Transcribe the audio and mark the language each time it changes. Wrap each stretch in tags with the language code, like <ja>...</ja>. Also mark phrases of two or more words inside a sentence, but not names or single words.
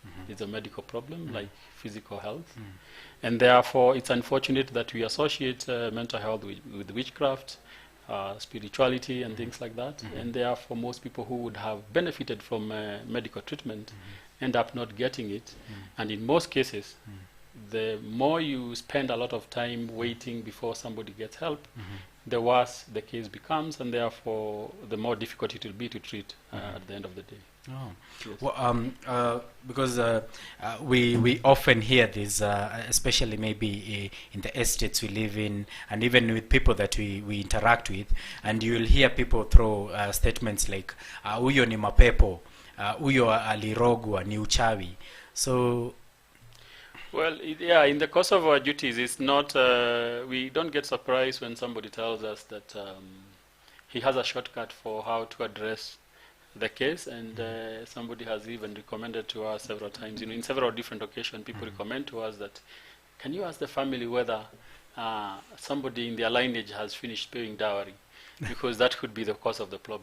<en>It's a medical problem, like physical health. And therefore, it's unfortunate that we associate mental health with witchcraft, spirituality and things like that, and therefore most people who would have benefited from medical treatment end up not getting it, and in most cases the more you spend a lot of time waiting before somebody gets help, the worse the case becomes, and therefore the more difficult it will be to treat at the end of the day. Oh. Yes. Well, because we often hear this, especially maybe in the estates we live in, and even with people that we interact with, and you'll hear people throw statements like,</en> <sw>"Uyo ni mapepo, uyo alirogwa ni uchawi."</sw> <en>So, well, in the course of our duties, it's not. We don't get surprised when somebody tells us that he has a shortcut for how to address the case, and somebody has even recommended to us several times, in several different occasions, people recommend to us that, can you ask the family whether somebody in their lineage has finished paying dowry, because that could be the cause of the problem.</en>